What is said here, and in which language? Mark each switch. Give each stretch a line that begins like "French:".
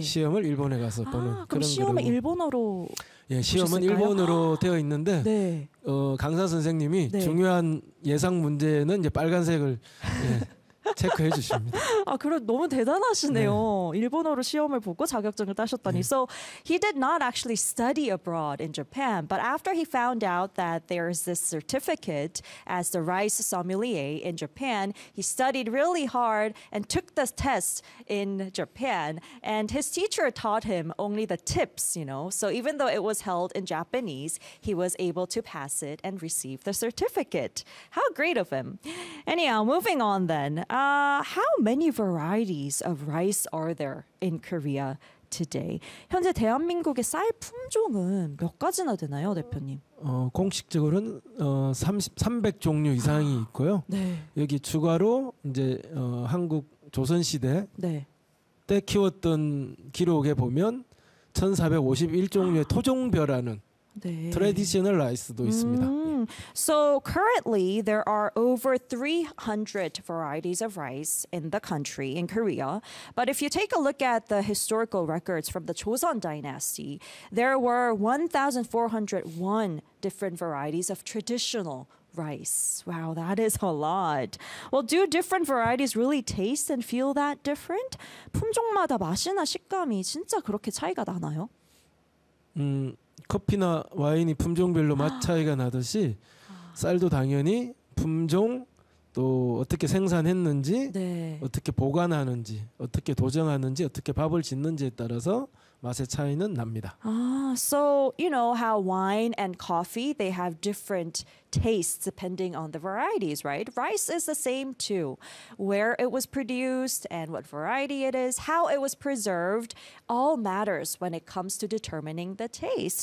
Korean: 시험을 일본에 가서 보는 아, 그럼 그런 시험은 그룹. 일본어로 예, 시험은 보셨을까요? 일본어로 되어 있는데 네. 강사 선생님이 네. 중요한 예상 문제는 이제 빨간색을 예, 체크해 주십니다. 아, 그럼 너무 네. 대단하시네요. 일본어로 시험을 보고 자격증을 따셨다니. 예.
English: So he did not actually study abroad in Japan, but after he found out that there's this certificate as the rice sommelier in Japan, he studied really hard and took the test in Japan. And his teacher taught him only the tips, you know. So even though it was held in Japanese, he was able to pass it and receive the certificate. How great of him. Anyhow, moving on then. How many varieties of rice are there in Korea today?
Korean: 현재 대한민국의 쌀 품종은 몇 가지나 되나요, 대표님? 공식적으로는 300 종류 이상이 있고요. 네. 여기 추가로 이제 한국 조선시대 네. 때 키웠던 기록에 보면 1451종류의 토종벼라는 네.
English: traditional rice
Korean: 도 있습니다. 예.
English: So currently there are over 300 varieties of rice in the country in Korea. But if you take a look at the historical records from the Joseon Dynasty, there were 1,401 different varieties of traditional rice. Wow, that is a lot. Well, do different varieties really taste and feel that different?
Korean: 품종마다 맛이나 식감이 진짜 그렇게 차이가 나나요? 커피나 와인이 품종별로 맛 차이가 나듯이 쌀도 당연히 품종 또 어떻게 생산했는지, 네. 어떻게 보관하는지, 어떻게 도정하는지, 어떻게 밥을 짓는지에 따라서 맛의 차이는 납니다.
English: Ah, so you know how wine and coffee, they have different tastes depending on the varieties, right? Rice is the same too. Where it was produced and what variety it is, how it was preserved, all matters when it comes to determining the taste.